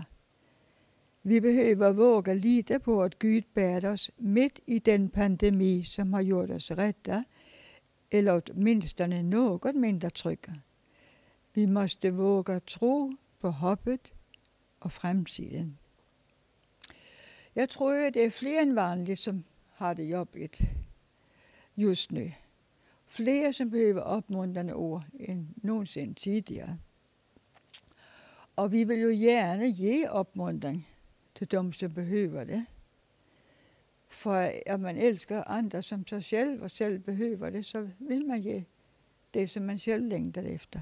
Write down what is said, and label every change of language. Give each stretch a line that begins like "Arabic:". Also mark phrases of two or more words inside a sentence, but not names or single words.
Danish: Vi behøver våge lide på, at Gud bærer os midt i den pandemi, som har gjort os rette, eller mindsterne noget mindre trygge. Vi måste våge tro på håbet og fremtiden. Jeg tror, at det er flere end vanligt, som har det
Swedish: jobbigt just nu.
Danish: Flere, som behøver opmuntrende ord end nogensinde tidligere. Og vi vil jo gerne give opmuntring til dem, som behøver det. For at man elsker andre som sig selv, og selv behøver det, så vil man give det, som man selv længter efter.